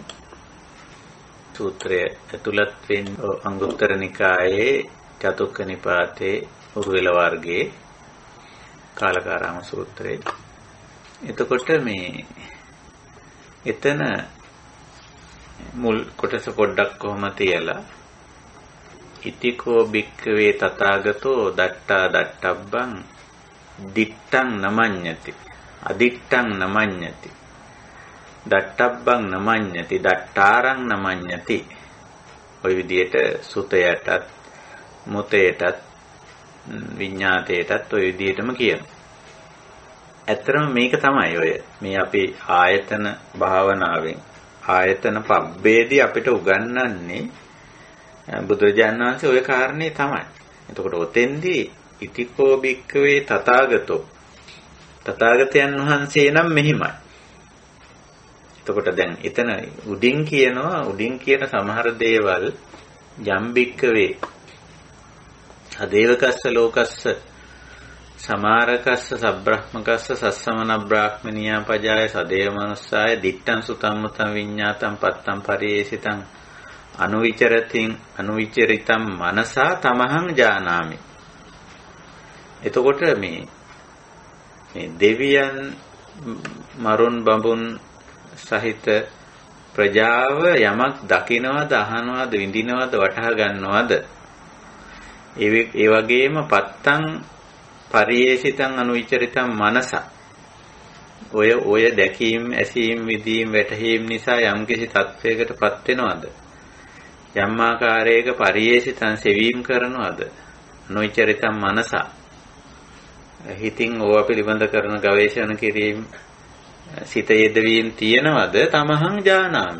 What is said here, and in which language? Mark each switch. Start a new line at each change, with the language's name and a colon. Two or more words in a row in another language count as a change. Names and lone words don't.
Sinhala: සූත්‍රය ඇතුළත් වෙන්නේ අංගුත්තර නිකායේ චතුක්ක නිපාතේ උරුවෙල වර්ගයේ කාලකාරාම සූත්‍රය. එතකොට මේ එතන මුල් කොටස පොඩ්ඩක් කොහොම තියලා
Pali: ඉතිකෝ භික්ඛවේ තථාගතෝ දට්ටා දට්ටබ්බං දිත්තං නමඤ්ඤති අදිත්තං නමඤ්ඤති දට්ටබ්බං නමඤ්ඤති දට්ටාරං නමඤ්ඤති.
Sinhala: ඔය විදිහට සුතයටත් මුතයටත් විඤ්ඤාතයටත් ඔය විදිහටම කියනවා. ඇත්තටම මේක තමයි ඔය මේ අපි ආයතන භාවනාවෙන් ආයතන පබ්බේදී අපිට උගන්වන්නේ බුදුරජාණන් වහන්සේ ওই කාරණේ තමයි. එතකොට ඔතෙන්දී
Pali: ඉතිකෝ භික්ඛවේ තථාගතෝ
Sinhala: තථාගතයන් වහන්සේ නම් මෙහිමයි. එතකොට දැන් එතන උඩින් කියන සමහර දේවල්
Pali: යම් භික්ඛවේ අදේවකස්ස ලෝකස්ස සමාරකස්ස සබ්‍රහ්මකස්ස සස්සමන බ්‍රාහ්මනියා පජාය සදේව මනුස්සාය දිත්තං සුතං මුතං විඤ්ඤාතං පත්තං පරියේසිතං අනුවිචරිතං මනසා තමහං ජානාමි.
Sinhala: එතකොට මේ දෙවියන් මරුන් බඹුන් සහිත ප්‍රජාව යමක් දකින්නවද අහනවද විඳිනවද වටහා ගන්නවද ඒ වගේම
Pali: පත්තං පරියේසිතං අනුවිචරිතං මනස
Sinhala: ඔය දැකීම් ඇසීම් විදීම් වැටහීම් නිසා යම්කිසි තත්වයකටපත් වෙනවද යම් ආකාරයක පරියේසිතං සෙවීම කරනවද
Pali: අනුවිචරිතං මනස
Sinhala: හිතින් ඕවා පිළිබඳ කරන ගවේෂණ කිරීම සිත යෙදවීම තියනවද
Pali: තමහං ජානාමි.